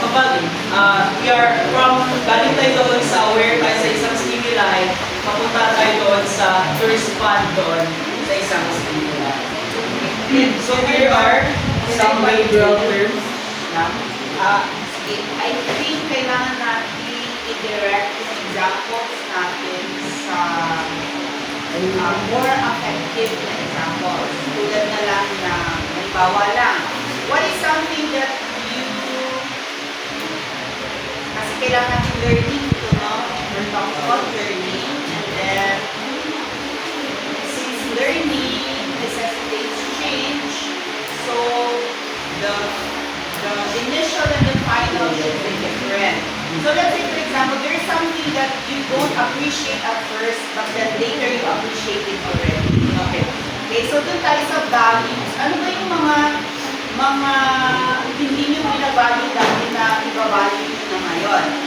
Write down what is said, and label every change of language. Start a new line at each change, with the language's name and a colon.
Filipino: Kapag we are galing tayo doon sa aware tayo sa isang stimuli, papunta tayo doon sa
English: to respond
Filipino: doon sa isang stimuli.
English: So, here are some behavioral terms. I think
Filipino: kailangan natin i-direct yung examples natin sa
English: more effective
Filipino: na examples. Tulad na lang na, halimbawa lang,
English: what is something that you,
Filipino: kasi kailangan natin learning ito, no?
English: We're talking about learning, and then, since learning necessitates change, so the initial and the final should be different. So let's say, for example, there is something that you don't appreciate at first, but then later you appreciate it already.
Filipino: Okay. Okay, so dun tayo sa values. Ano ba yung mga hindi nyo binavalue dati na ibavalue nyo na ngayon?